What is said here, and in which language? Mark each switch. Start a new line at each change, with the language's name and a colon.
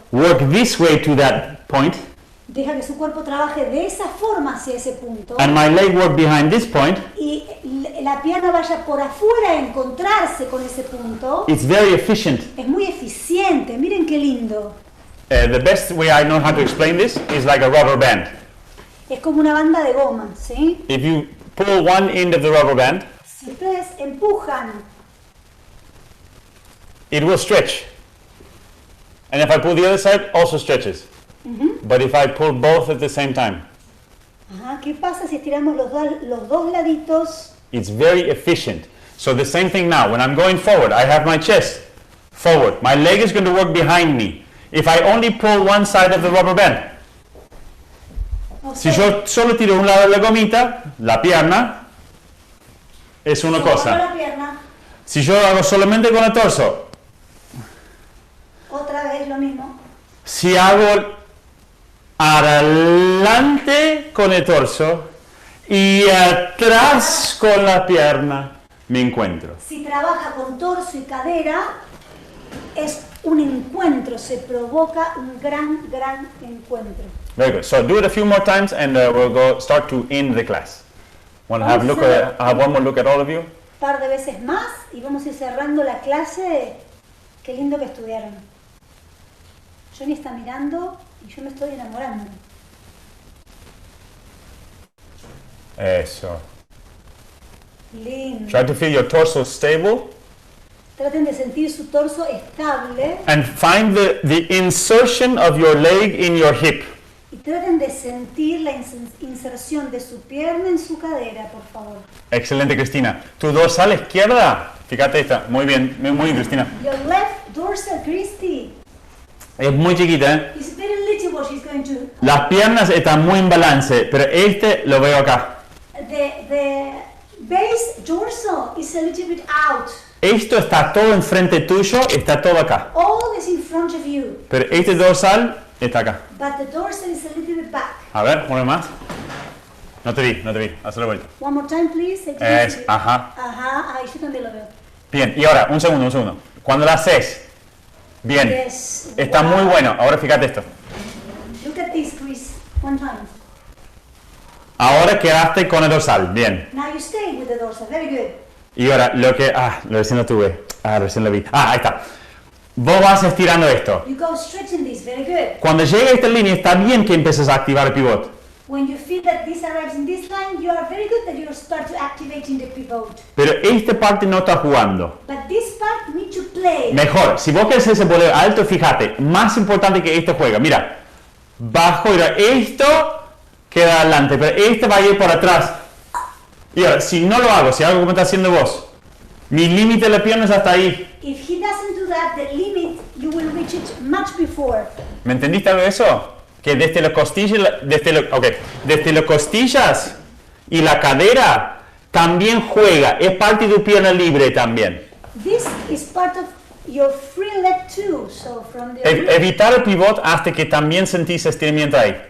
English: work this way to that point,
Spanish: deja que su cuerpo trabaje de esa forma hacia ese punto,
English: and my leg work behind this point,
Spanish: y la pierna vaya por afuera a encontrarse con ese punto,
English: it's very efficient.
Spanish: es muy eficiente. Miren qué lindo.
English: The best way I know how to explain this is like a rubber band.
Spanish: Es como una banda de goma, ¿sí?
English: If you pull one end of the rubber band,
Spanish: Si ustedes empujan,
English: it will stretch. And if I pull the other side, also stretches. But if I pull both at the same time,
Spanish: ajá, ¿qué pasa si estiramos los dos laditos?
English: it's very efficient. So the same thing now, when I'm going forward, I have my chest forward. My leg is going to work behind me. If I only pull one side of the rubber band,
Spanish: O si sea, yo solo tiro un lado de la gomita, la pierna es una si muevo cosa. la pierna, Si yo hago solamente con el torso, otra vez lo mismo. si hago adelante con el torso y atrás con la pierna, me encuentro. Si trabaja con torso y cadera, es un encuentro, se provoca un gran encuentro.
English: Very good. So do it a few more times and we'll start to end the class. Want to have one more look at all of you?
Spanish: Un par de veces más y vamos a ir cerrando la clase. Qué lindo que estudiaron. Jonny está mirando y yo me estoy enamorando. Eso. Lindo.
English: Try to feel your torso stable
Spanish: Traten de sentir su torso estable
English: and find the insertion of your leg in your hip.
Spanish: y traten de sentir la inserción de su pierna en su cadera, por favor. Excelente, Cristina. Tu dorsal izquierda, fíjate esta, muy bien, muy bien, Cristina.
English: Your left dorsal, Christy,
Spanish: Es muy chiquita, ¿eh?
English: is very little what she's going to.
Spanish: Las piernas están muy en balance, pero este lo veo acá.
English: The base dorsal is a little bit out.
Spanish: Esto está todo enfrente tuyo, está todo acá.
English: All is in front of you,
Spanish: Pero este dorsal está acá.
English: but the dorsal is a little bit back.
Spanish: A ver, una más. No te vi, hazlo vuelta.
English: One more time, please. I can't see. Ajá.
Spanish: Ajá, ahí yo también lo veo. Bien, y ahora, un segundo. Cuando la haces, bien,
English: Yes.
Spanish: está
English: Wow.
Spanish: muy bueno. Ahora fíjate esto.
English: Look at this, Chris. One time.
Spanish: Ahora quedaste con el dorsal, bien.
English: Now you stay with the dorsal. Very good.
Spanish: Y ahora, lo recién lo tuve. Recién lo vi. Ahí está. Vos vas estirando esto.
English: You go stretching this. Very good.
Spanish: Cuando llegue a esta línea, está bien que empieces a activar el pivot.
English: When you feel that this arrives in this line, you are very good that you start to activating the pivot.
Spanish: Pero esta parte no está jugando.
English: But this part need to play.
Spanish: Mejor, si vos querés ese voleo alto, fíjate, más importante que esto juega. Mira, bajo, mira, esto queda adelante, pero este va a ir por atrás. Y ahora, si no lo hago, si hago como está haciendo vos, mi límite de la pierna es hasta ahí.
English: If he doesn't do that, the limit, you will reach it much before.
Spanish: ¿Me entendiste algo de eso? Que desde las costillas, desde las costillas y la cadera también juega, es parte de tu pierna libre también.
English: This is part of your free leg too. So from the
Spanish: Evitar el pivot hasta que también sentís estiramiento ahí.